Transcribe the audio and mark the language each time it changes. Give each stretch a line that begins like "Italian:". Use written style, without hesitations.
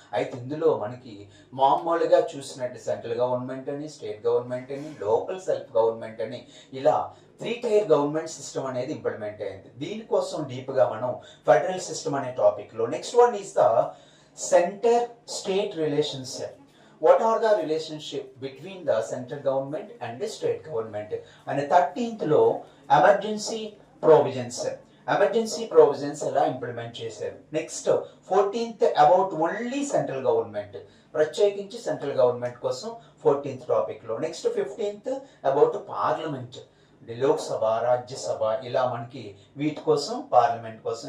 Telugu: అయితే ఇందులో మనకి మామూలుగా చూసినట్టు సెంట్రల్ గవర్నమెంట్ అని, స్టేట్ గవర్నమెంట్ అని, లోకల్ సెల్ఫ్ గవర్నమెంట్ అని, ఇలా 3 టైర్ గవర్నమెంట్ సిస్టమ్ అనేది ఇంప్లిమెంట్ అయింది. దీనికోసం డీప్ గా మనం ఫెడరల్ సిస్టమ్ అనే టాపిక్ లో.
English: Next one is the center state relationship. What are the relationship between the central government and the state government? And 13th లో emergency provisions.
Telugu: ఎమర్జెన్సీ ప్రొవిజన్స్ ఎలా implement చేశారు.
English: next 14th about only central government,
Telugu: ప్రత్యేకించి central government కోసం 14th topic లో.
English: next 15th about parliament,
Telugu: Lok Sabha, Rajya Sabha, ఇలా మనకి వీటి కోసం పార్లమెంట్ కోసం.